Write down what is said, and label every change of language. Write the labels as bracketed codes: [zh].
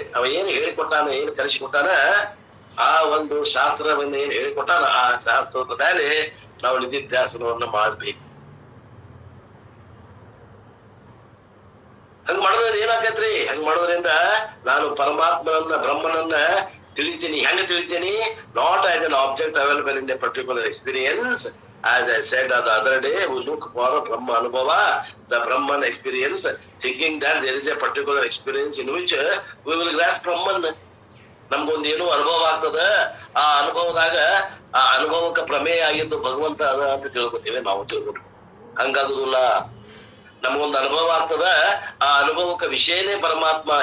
[kn] ಅವ ಏನು ಹೇಳಿಕೊಟ್ಟಾನ, ಏನು ಕಲಿಸಿಕೊಟ್ಟಾನ, ಆ ಒಂದು ಶಾಸ್ತ್ರವನ್ನು ಏನು ಹೇಳಿಕೊಟ್ಟಾನ, ಆ ಶಾಸ್ತ್ರದ ಮೇಲೆ ನಾವು ನಿಧಿಧ್ಯಾಸನವನ್ನ ಮಾಡ್ಬೇಕು. ಹಂಗ ಮಾಡೋದ್ರಿಂದ ಏನಾಗತ್ರಿ? ಹಂಗ ಮಾಡೋದ್ರಿಂದ ನಾನು ಪರಮಾತ್ಮನನ್ನ, ಬ್ರಹ್ಮನನ್ನ ತಿಳಿತೀನಿ. ಹೆಂಗ ತಿಳಿತೀನಿ? [en] Not as an object available in a particular experience. As I said the other day, we look for a Brahma Anubhava, the Brahman experience, thinking that there is a particular experience in which we will grasp Brahman. [kn] ನಮ್ಗೊಂದು ಏನೋ ಅನುಭವ ಆಗ್ತದ, ಆ ಅನುಭವದಾಗ ಆ ಅನುಭವಕ್ಕೆ ಪ್ರಮೇಯ ಆಗಿದ್ದು ಭಗವಂತ ಅದ ಅಂತ ತಿಳ್ಕೊತೀವಿ, ನಾವು ತಿಳ್ಕೊತೀವಿ. ಹಂಗಾಗುದಿಲ್ಲ. ನಮಗೊಂದು ಅನುಭವ ಆಗ್ತದ, ಆ ಅನುಭವಕ್ಕೆ ವಿಷಯನೇ ಪರಮಾತ್ಮ.